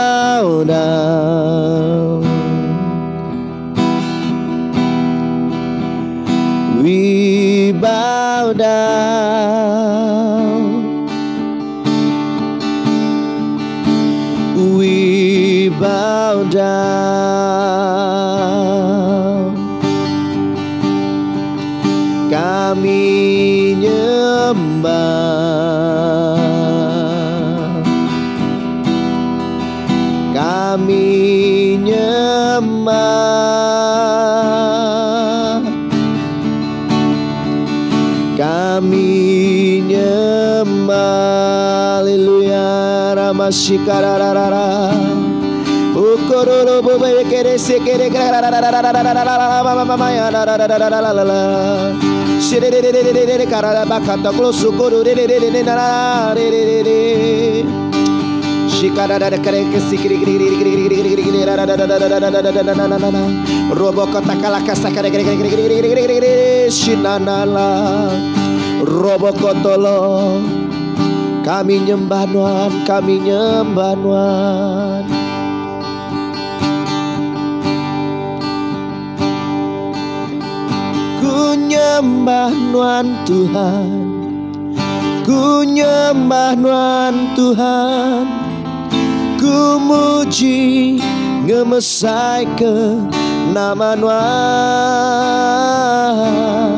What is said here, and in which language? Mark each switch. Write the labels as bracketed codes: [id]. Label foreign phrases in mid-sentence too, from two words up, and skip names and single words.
[en] bow down. We bow down. We bow down. [id] Kami nyembah. Kami nyembah. Kami nyembah. Haleluya. Ramashikararara. Ukorolo bobe kere sekere shirere karara bakata klosukuru shikara kare sikiri robo kota kalaka sakare shinanala robo kotolo. Kami nyembah Tuhan, kami nyembah Tuhan. Ku nyembah Tuhan Tuhan, ku nyembah Tuhan Tuhan, ku muji ngemesai ke nama Tuhan.